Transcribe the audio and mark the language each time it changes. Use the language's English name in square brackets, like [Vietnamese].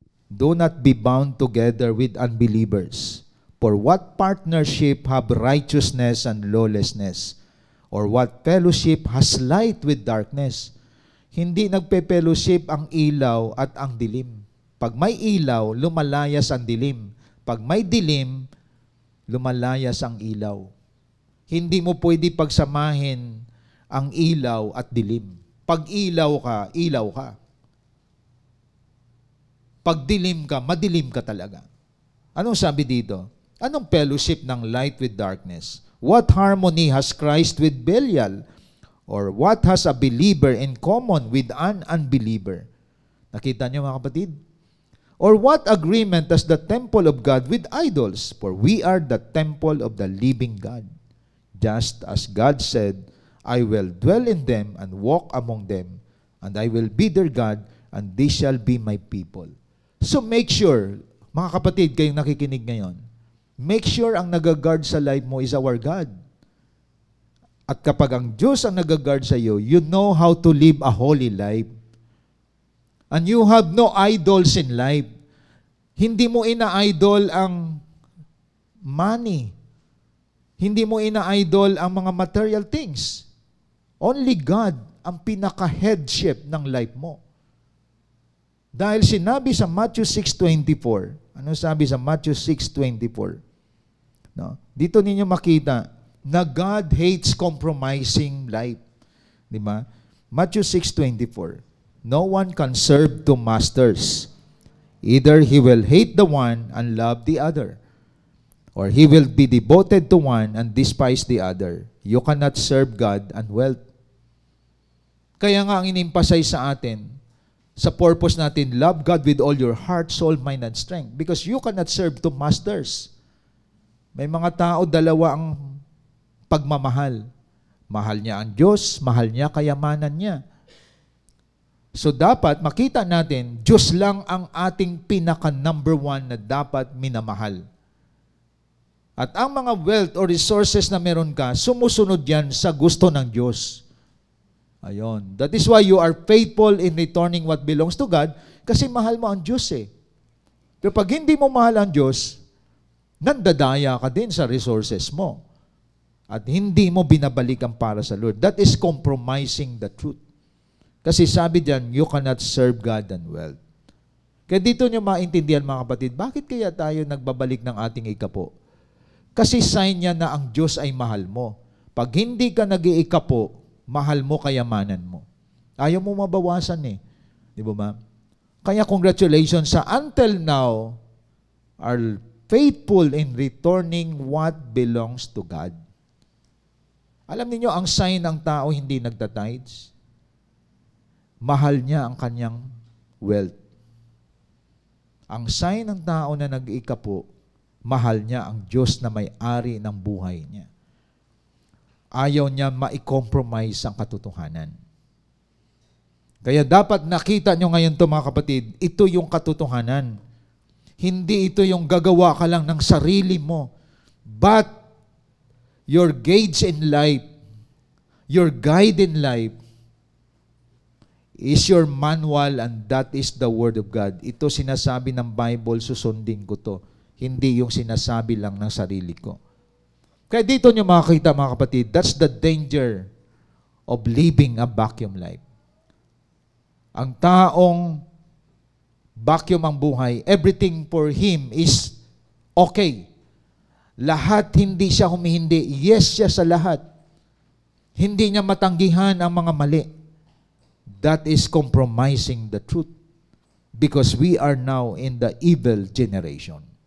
[English] Do not be bound together with unbelievers. For what partnership have righteousness and lawlessness? Or what fellowship has light with darkness? [Filipino] Hindi nagpe-fellowship ang ilaw at ang dilim. Pag may ilaw, lumalayas ang dilim. Pag may dilim, lumalayas ang ilaw. Hindi mo pwede pagsamahin ang ilaw at dilim. Pag ilaw ka. Pag dilim ka, madilim ka talaga. Anong sabi dito? [English] Anong fellowship ng light with darkness? What harmony has Christ with Belial? Or what has a believer in common with an unbeliever? [Filipino] Nakita niyo mga kapatid? [English] Or what agreement has the temple of God with idols? For we are the temple of the living God. Just as God said, I will dwell in them and walk among them, and I will be their God, and they shall be my people. [Filipino] So make sure, mga kapatid, kayong nakikinig ngayon, make sure ang nag-guard sa life mo is our God. At kapag ang Diyos ang nag-guard sa iyo, you know how to live a holy life. [English] And you have no idols in life. [Filipino] Hindi mo ina-idol ang money. Hindi mo ina-idol ang mga material things. Only God ang pinaka-headship ng life mo. Dahil sinabi sa Matthew 6:24, ano sabi sa Matthew 6:24? No? Dito ninyo makita na God hates compromising life. Di ba? Matthew 6:24. [English] No one can serve two masters. Either he will hate the one and love the other, or he will be devoted to one and despise the other. You cannot serve God and wealth. Kaya nga ang in-emphasize sa atin, sa purpose natin, love God with all your heart, soul, mind, and strength. Because you cannot serve two masters. [Filipino] May mga tao, dalawa ang pagmamahal. Mahal niya ang Diyos, mahal niya kayamanan niya. So dapat makita natin, Diyos lang ang ating pinaka-number one na dapat minamahal. At ang mga wealth or resources na meron ka, sumusunod yan sa gusto ng Diyos. Ayon. [English] That is why you are faithful in returning what belongs to God, kasi mahal mo ang Diyos eh. [Filipino] Pero pag hindi mo mahal ang Diyos, nandadaya ka din sa resources mo. At hindi mo binabalik ang para sa Lord. [English] That is compromising the truth. Kasi sabi diyan, you cannot serve God and wealth. [Filipino] Kaya dito nyo maintindihan mga kapatid, bakit kaya tayo nagbabalik ng ating ikapo? Kasi sign niya na ang Diyos ay mahal mo. Pag hindi ka nag-iikapo, mahal mo kayamanan mo. Ayaw mo mabawasan eh. Di ba ma? [English] Kaya congratulations sa until now are faithful in returning what belongs to God. [Filipino] Alam niyo ang sign ng tao hindi nagtatides? Mahal niya ang kanyang wealth. Ang sign ng tao na nag-iikapo, mahal niya ang Diyos na may-ari ng buhay niya. Ayaw niya ma-compromise ang katotohanan. Kaya dapat nakita nyo ngayon to mga kapatid, ito yung katotohanan. Hindi ito yung gagawa ka lang ng sarili mo. [English] But your gauge in life, your guide in life, is your manual, and that is the Word of God. [Filipino] Ito sinasabi ng Bible, susundin ko to. Hindi yung sinasabi lang ng sarili ko. Kaya dito nyo makakita, mga kapatid, that's the danger of living a vacuum life. Ang taong vacuum ang buhay, everything for him is okay. Lahat hindi siya humihindi. Yes siya sa lahat. Hindi niya matanggihan ang mga mali. [English] That is compromising the truth. Because we are now in the evil generation.